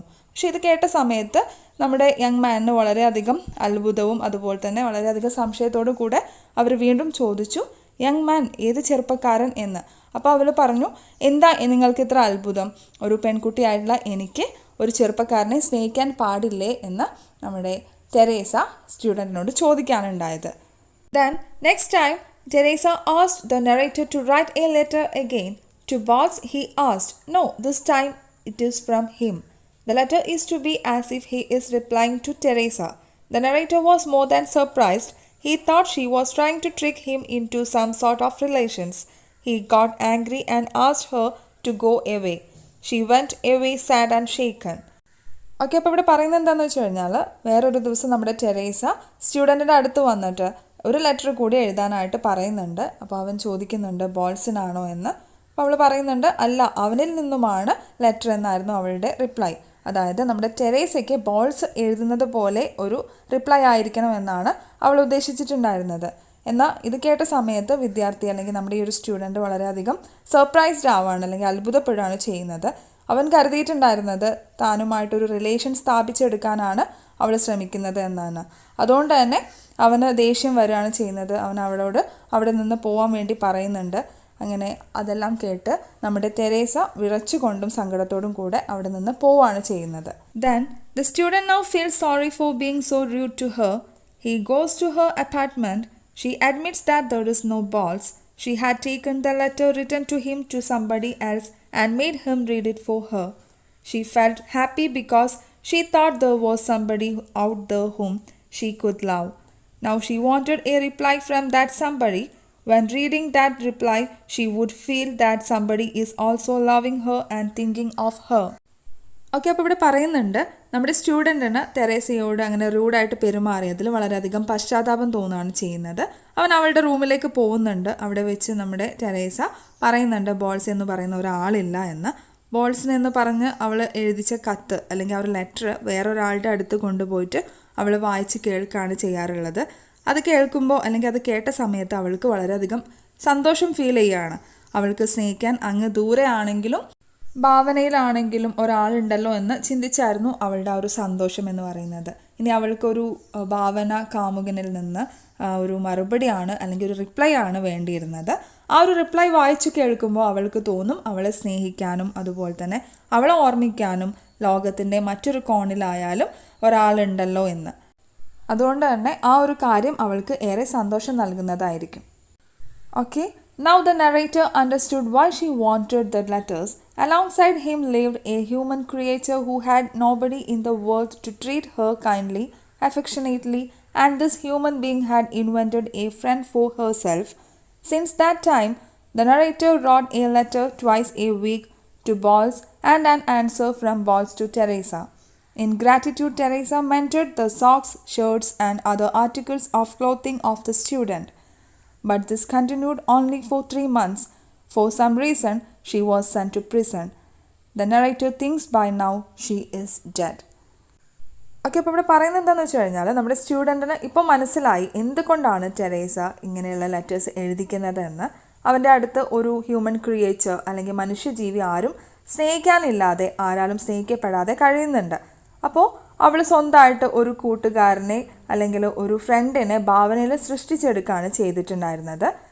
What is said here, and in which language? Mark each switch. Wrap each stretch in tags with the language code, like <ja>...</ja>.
<ml>പക്ഷേ ഇത് കേട്ട സമയത്ത് നമ്മുടെ യങ് മാനിന് വളരെയധികം അത്ഭുതവും അതുപോലെ തന്നെ വളരെയധികം സംശയത്തോടു കൂടെ അവർ വീണ്ടും ചോദിച്ചു, "യങ് മാൻ, ഏത് ചെറുപ്പക്കാരൻ?" എന്ന്. അപ്പോൾ അവൾ പറഞ്ഞു, "എന്താ നിങ്ങൾക്ക് ഇത്ര അത്ഭുതം? ഒരു പെൺകുട്ടിയായിട്ടുള്ള എനിക്ക് ഒരു ചെറുപ്പക്കാരനെ സ്നേഹിക്കാൻ പാടില്ലേ?" എന്ന് നമ്മുടെ Teresa സ്റ്റുഡൻറ്റിനോട് ചോദിക്കാനുണ്ടായത്.</ml> <en>Then next time Teresa asked the narrator to write a letter again to Balls. He asked, "No, this time it is from him. The letter is to be as if he is replying to Teresa." The narrator was more than surprised. He thought she was trying to trick him into some sort of relations. He got angry and asked her to go away. She went away sad and shaken.</en> <ml>Okay, അപ്പോൾ ഇവിടെ പറയുന്നത് എന്താണെന്ന് വെച്ച് കഴിഞ്ഞാൽ വേറൊരു ദിവസം നമ്മുടെ Teresa സ്റ്റുഡൻറ്റിൻ്റെ അടുത്ത് വന്നിട്ട് ഒരു ലെറ്റർ കൂടി എഴുതാനായിട്ട് പറയുന്നുണ്ട്. അപ്പോൾ അവൻ ചോദിക്കുന്നുണ്ട്, "ബോൾസിനാണോ?" എന്ന്. അപ്പോൾ അവൾ പറയുന്നുണ്ട്, "അല്ല, അവനിൽ നിന്നുമാണ് ലെറ്റർ" എന്നായിരുന്നു അവളുടെ റിപ്ലൈ. അതായത് നമ്മുടെ ടെരേസയ്ക്ക് ബോൾസ് എഴുതുന്നത് പോലെ ഒരു റിപ്ലൈ ആയിരിക്കണം എന്നാണ് അവൾ ഉദ്ദേശിച്ചിട്ടുണ്ടായിരുന്നത്. എന്നാൽ ഇത് കേട്ട സമയത്ത് വിദ്യാർത്ഥി അല്ലെങ്കിൽ നമ്മുടെ ഈ ഒരു സ്റ്റുഡൻറ്റ് വളരെയധികം സർപ്രൈസ്ഡ് ആവുകയാണ് അല്ലെങ്കിൽ അത്ഭുതപ്പെടുകയാണ് ചെയ്യുന്നത്. അവൻ കരുതിയിട്ടുണ്ടായിരുന്നത് താനുമായിട്ടൊരു റിലേഷൻ സ്ഥാപിച്ചെടുക്കാനാണ് അവൾ ശ്രമിക്കുന്നത് എന്നാണ്. അതുകൊണ്ട് തന്നെ അവന് ദേഷ്യം വരികയാണ് ചെയ്യുന്നത്. അവൻ അവളോട് അവിടെ നിന്ന് പോകാൻ വേണ്ടി പറയുന്നുണ്ട്. അങ്ങനെ അതെല്ലാം കേട്ട് നമ്മുടെ ടെരേസ വിറച്ചുകൊണ്ടും സങ്കടത്തോടും കൂടെ അവിടെ നിന്ന് പോവുകയാണ് ചെയ്യുന്നത്.</ml> <en>Then the student now feels sorry for being so rude to her. He goes to her apartment. She admits that there is no balls. She had taken the letter written to him to somebody else and made him read it for her. She felt happy because she thought there was somebody out there whom she could love. Now she wanted a reply from that somebody. When reading that reply, she would feel that somebody is also loving her and thinking of her.</en> <ml>Okay, അപ്പോൾ ഇവിടെ പറയുന്നുണ്ട് നമ്മുടെ സ്റ്റുഡൻറ്റിന് തെരേസയോട് അങ്ങനെ റൂഡായിട്ട് പെരുമാറിയതിൽ വളരെയധികം പശ്ചാത്താപം തോന്നുകയാണ് ചെയ്യുന്നത്. അവൻ അവളുടെ റൂമിലേക്ക് പോകുന്നുണ്ട്. അവിടെ വെച്ച് നമ്മുടെ തെരേസ പറയുന്നുണ്ട് ബോൾസ് എന്ന് പറയുന്ന ഒരാളില്ല എന്ന്. ബോൾസിന് എന്ന് പറഞ്ഞ് അവൾ എഴുതിച്ച കത്ത് അല്ലെങ്കിൽ ആ ഒരു ലെറ്റർ വേറൊരാളുടെ അടുത്ത് കൊണ്ടുപോയിട്ട് അവൾ വായിച്ച് കേൾക്കുകയാണ് ചെയ്യാറുള്ളത്. അത് കേൾക്കുമ്പോൾ അല്ലെങ്കിൽ അത് കേട്ട സമയത്ത് അവൾക്ക് വളരെയധികം സന്തോഷം ഫീൽ ചെയ്യുകയാണ്. അവൾക്ക് സ്നേഹിക്കാൻ അങ്ങ് ദൂരെ ആണെങ്കിലും ഭാവനയിലാണെങ്കിലും ഒരാളുണ്ടല്ലോ എന്ന് ചിന്തിച്ചായിരുന്നു അവളുടെ ആ ഒരു സന്തോഷം എന്ന് പറയുന്നത്. ഇനി അവൾക്കൊരു ഭാവന കാമുകനിൽ നിന്ന് ഒരു മറുപടിയാണ് അല്ലെങ്കിൽ ഒരു റിപ്ലൈ ആണ് വേണ്ടിയിരുന്നത്. ആ ഒരു റിപ്ലൈ വായിച്ചു കേൾക്കുമ്പോൾ അവൾക്ക് തോന്നും അവളെ സ്നേഹിക്കാനും അതുപോലെ തന്നെ അവളെ ഓർമ്മിക്കാനും ലോകത്തിൻ്റെ മറ്റൊരു കോണിലായാലും ഒരാളുണ്ടല്ലോ എന്ന്. അതുകൊണ്ട് തന്നെ ആ ഒരു കാര്യം അവൾക്ക് ഏറെ സന്തോഷം നൽകുന്നതായിരിക്കും.</ml> <en>Okay, now the narrator understood why she wanted the letters. Alongside him lived a human creature who had nobody in the world to treat her kindly, affectionately, and this human being had invented a friend for herself. Since that time, the narrator wrote a letter twice a week to Balls and an answer from Balls to Teresa. In gratitude, Teresa mended the socks, shirts, and other articles of clothing of the student. But this continued only for 3 months. For some reason, she was sent to prison. The narrator thinks by now she is dead.</en> <ml>Okay, അപ്പോൾ ഇവിടെ പറയുന്നത് എന്താണെന്ന് വെച്ച് കഴിഞ്ഞാൽ നമ്മുടെ സ്റ്റുഡൻറ്റിന് ഇപ്പോൾ മനസ്സിലായി എന്തുകൊണ്ടാണ് ടെരേസ ഇങ്ങനെയുള്ള ലെറ്റേഴ്സ് എഴുതിക്കുന്നതെന്ന്. അവൻ്റെ അടുത്ത് ഒരു ഹ്യൂമൻ ക്രിയേച്ചർ അല്ലെങ്കിൽ മനുഷ്യജീവി ആരും സ്നേഹിക്കാനില്ലാതെ ആരാലും സ്നേഹിക്കപ്പെടാതെ കഴിയുന്നുണ്ട്. അപ്പോൾ അവൾ സ്വന്തമായിട്ട് ഒരു കൂട്ടുകാരനെ അല്ലെങ്കിൽ ഒരു ഫ്രണ്ടിനെ ഭാവനയിൽ സൃഷ്ടിച്ചെടുക്കുകയാണ് ചെയ്തിട്ടുണ്ടായിരുന്നത്.</ml>